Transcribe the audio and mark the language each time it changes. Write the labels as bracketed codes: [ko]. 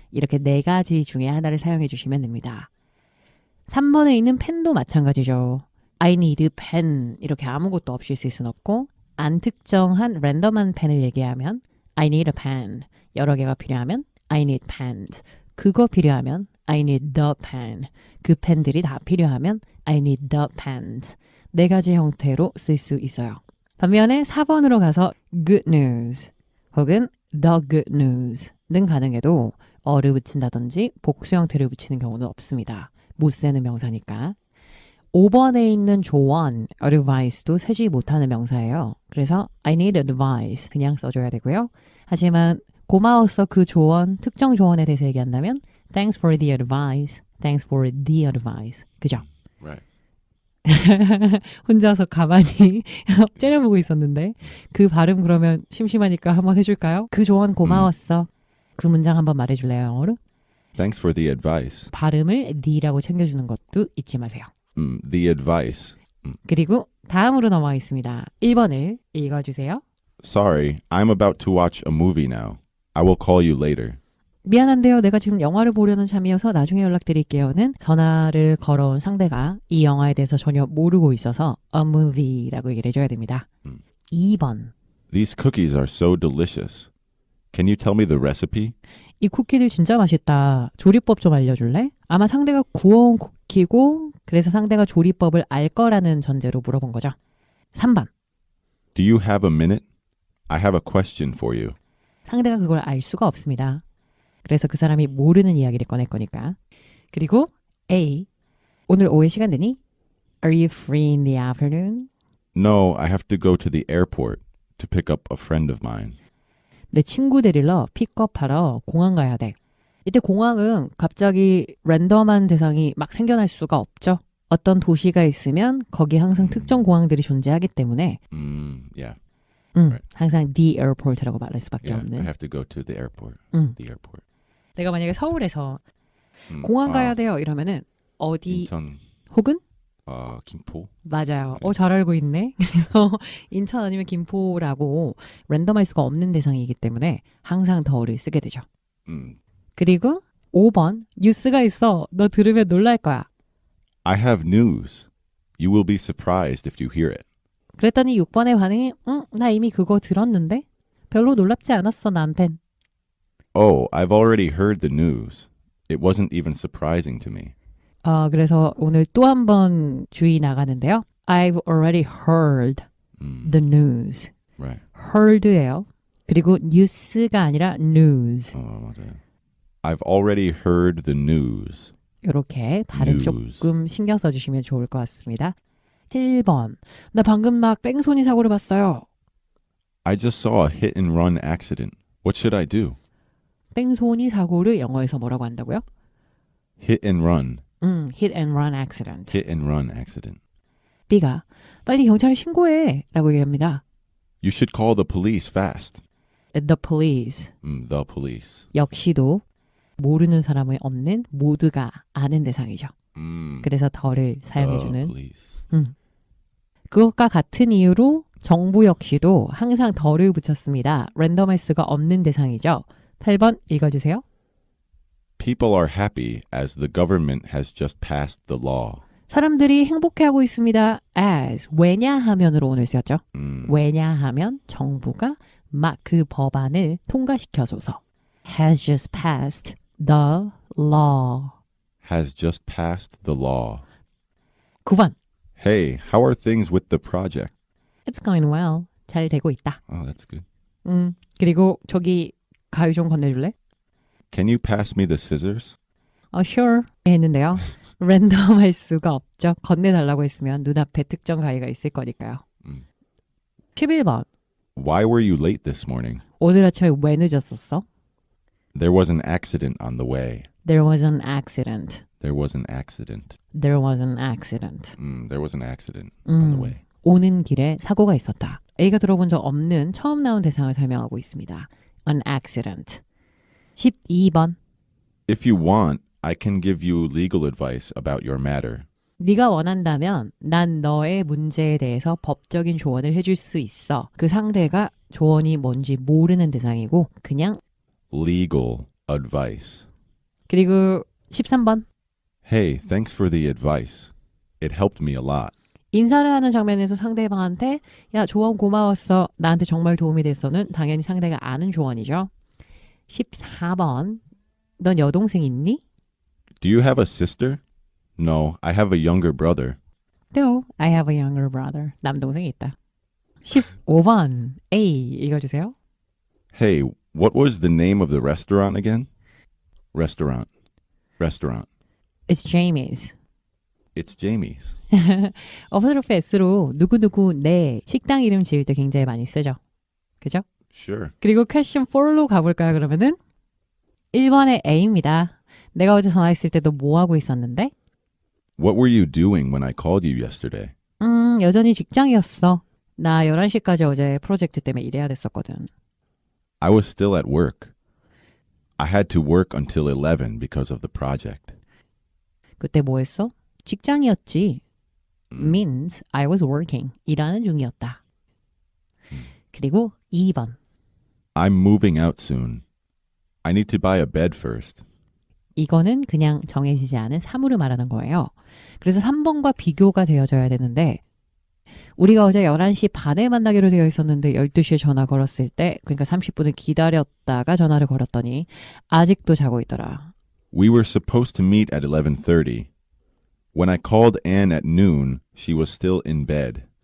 [ko] 이렇게 4가지 중에 하나를 사용해 주시면 됩니다. 3번에 있는 펜도 마찬가지죠. [en] I need pen. [ko] 이렇게 아무것도 없이 쓸 수는 없고 안 특정한 랜덤한 펜을 얘기하면 [en] I need a pen. [ko] 여러 개가 필요하면 [en] I need pens. [ko] 그거 필요하면 [en] I need the pen. [ko] 그 펜들이 다 필요하면 [en] I need the pens. [ko] 4가지 형태로 쓸 수 있어요. 반면에 4번으로 가서 good news 혹은 the good news는 가능해도 어를 붙인다든지 복수 형태를 붙이는 경우는 없습니다. 못 쓰는 명사니까. 5번에 있는 조언, advice도 세지 못하는 명사예요. 그래서 [en] I need advice [ko] 그냥 써줘야 되고요. 하지만 고마워서 그 조언, 특정 조언에 대해서 얘기한다면 [en] Thanks for the advice, thanks for the advice. [ko] 그죠? [en] Right. [ko] 혼자서 가만히 째려보고 있었는데 그 발음 그러면 심심하니까 한번 해줄까요? 그 조언 고마웠어. 그 문장 한번 말해줄래요, 영어로? [en] Thanks for the advice. [ko] 발음을 the라고 챙겨주는 것도 잊지 마세요. [en] The advice. [ko] 그리고 다음으로 넘어가겠습니다. 1번을 읽어주세요. [en] Sorry, I'm about to watch a movie now. I will call you later. [ko] 미안한데요. 내가 지금 영화를 보려는 참이어서 나중에 연락드릴게요는 전화를 걸어온 상대가 이 영화에 대해서 전혀 모르고 있어서 a movie라고 얘기를 해줘야 됩니다. 2번. [en] These cookies are so delicious. Can you tell me the recipe? [ko] 이 쿠키들 진짜 맛있다. 조리법 좀 알려줄래? 아마 상대가 구워온 쿠키고 그래서 상대가 조리법을 알 거라는 전제로 물어본 거죠. 3번. [en] Do you have a minute? I have a question for you. [ko] 상대가 그걸 알 수가 없습니다. 그래서 그 사람이 모르는 이야기를 꺼낼 거니까. 그리고 A. 오늘 오후에 시간 되니? [en] Are you free in the afternoon? No, I have to go to the airport to pick up a friend of mine. [ko] 내 친구 데리러 픽업하러 공항 가야 돼. 이때 공항은 갑자기 랜덤한 대상이 막 생겨날 수가 없죠. 어떤 도시가 있으면 거기 항상 특정 공항들이 존재하기 때문에 [en] Yeah. [ko] 항상 the airport라고 말할 수밖에 [en] Yeah, I [ko] 없는. [en] have to go to the airport. The airport. [ko] 내가 만약에 서울에서 공항 가야 돼요 이러면은 어디 인천, 혹은 김포. 맞아요. 잘 알고 있네. 그래서 인천 아니면 김포라고 랜덤할 수가 없는 대상이기 때문에 항상 더를 쓰게 되죠. 그리고 5번 뉴스가 있어. 너 들으면 놀랄 거야. [en] I have news. You will be surprised if you hear it. [ko] 그랬더니 6번의 반응이 나 이미 그거 들었는데 별로 놀랍지 않았어 나한텐. [en] Oh, I've already heard the news. It wasn't even surprising to me. [ko] 그래서 오늘 또 한 번 주의 나가는데요. [en] I've already heard the news. Right. [ko] heard예요. 그리고 news가 아니라 news. 맞아요. [en] I've already heard the news. [ko] 이렇게 발음 [en] news. [ko] 조금 신경 써주시면 좋을 것 같습니다. 7번. 나 방금 막 뺑소니 사고를 봤어요. [en] I just saw a hit and run accident. What should I do? [ko] 뺑소니 사고를 영어에서 뭐라고 한다고요? [en] Hit and run. hit and run accident. Hit and run accident. [ko] B가 빨리 경찰에 신고해 라고 얘기합니다. [en] You should call the police fast. The police. The police. [ko] 역시도 모르는 사람이 없는 모두가 아는 대상이죠. 그래서 더를 사용해주는. [en] police. [ko] 그것과 같은 이유로 정부 역시도 항상 더를 붙였습니다. 랜덤할 수가 없는 대상이죠. 8번 읽어주세요. [en] People are happy as the government has just passed the law. [ko] 사람들이 행복해하고 있습니다. as 왜냐하면으로 오늘 쓰였죠. 왜냐하면 정부가 막 그 법안을 통과시켜줘서 [en] has just passed the law. Has just passed the law. [ko] 9번 [en] Hey, how are things with the project? It's going well. [ko] 잘 되고 있다. [en] Oh, that's good. [ko] 그리고 저기 가위 좀 건네줄래? [en] Can you pass me the scissors? [ko] Sure 했는데요. 랜덤 할 수가 없죠. 건네달라고 했으면 눈앞에 특정 가위가 있을 거니까요. 11번 [en] Why were you late this morning? [ko] 오늘 아침에 왜 늦었었어? [en] There was an accident on the way. There was an accident. There was an accident. There was an accident. There was an accident on the way. [ko] 오는 길에 사고가 있었다. A가 들어본 적 없는 처음 나온 대상을 설명하고 있습니다. [en] An accident. 12번 If you want, I can give you legal advice about your matter. [ko] 네가 원한다면 난 너의 문제에 대해서 법적인 조언을 해줄 수 있어. 그 상대가 조언이 뭔지 모르는 대상이고 그냥 [en] Legal advice. [ko] 그리고 13번 [en] Hey, thanks for the advice. It helped me a lot. [ko] 인사를 하는 장면에서 상대방한테 야 조언 고마웠어. 나한테 정말 도움이 됐어는 당연히 상대가 아는 조언이죠. 14번 넌 여동생 있니? [en] Do you have a sister? No, I have a younger brother. No, I have a younger brother. [ko] 남동생이 있다. 15번 A 읽어주세요. [en] Hey, what was the name of the restaurant again? Restaurant. Restaurant. It's Jamie's. It's Jamie's. [ko] 어퍼스트로피 S로 누구누구 내 식당 이름 지을 때 굉장히 많이 쓰죠. 그죠? [en] Sure. [ko] 그리고 퀘스천 4로 가볼까요 그러면은? 1번의 A입니다. 내가 어제 전화했을 때도 뭐 하고 있었는데? [en] What were you doing when I called you yesterday? [ko] 여전히 직장이었어. 나 11시까지 어제 프로젝트 때문에 일해야 됐었거든. [en] I was still at work. I had to work until 11 because of the project. [ko] 그때 뭐 했어? 직장이었지. [en] Means I was working. [ko] 일하는 중이었다. 그리고 2번. [en] I'm moving out soon. I need to buy a bed first. [ko] 이거는 그냥 정해지지 않은 사물을 말하는 거예요. 그래서 3번과 비교가 되어져야 되는데 우리가 어제 11시 반에 만나기로 되어 있었는데 12시에 전화 걸었을 때 그러니까 30분을 기다렸다가 전화를 걸었더니 아직도 자고 있더라. [en] We were supposed to meet at 11:30. When I called Anne at noon, she was still in bed.